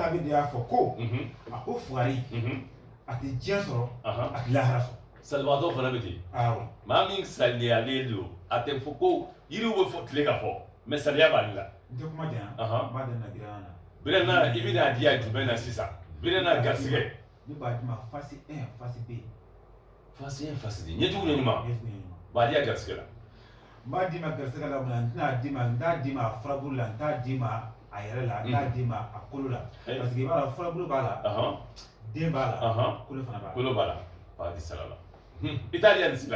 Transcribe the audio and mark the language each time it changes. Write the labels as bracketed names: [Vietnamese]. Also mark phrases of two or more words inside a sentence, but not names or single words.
[Bambara] hakili de y'a fɔ ko a ko fugari a tɛ diɲɛ sɔrɔ a tɛ lahara sɔrɔ salibaatɔ fana bɛ ten awɔ maa min saliyalen don a tɛ fɔ ko yiriw bɛ fɔ tile ka fɔ mɛ saliya b'ale la n tɛ kuma janya n b'a daminɛ birana na birana i bɛna di yan jumɛn na sisan birana garisɛgɛ ne b'a di ma face 1 face B face 1 face 2 ɲɛjugu ɲɛɲuman b'a di yan garisɛgɛ la n b'a di ma garisɛgɛ la mun na n t'a di ma a furabulu la n t'a di ma a yɛrɛ la n t'a di ma a kolo la [French] parce que [Bambara] i b'a dɔn furabulu b'a la den b'a la kolo fana b'a la kolo b'a la b'a di sara la i t'a di yan nin la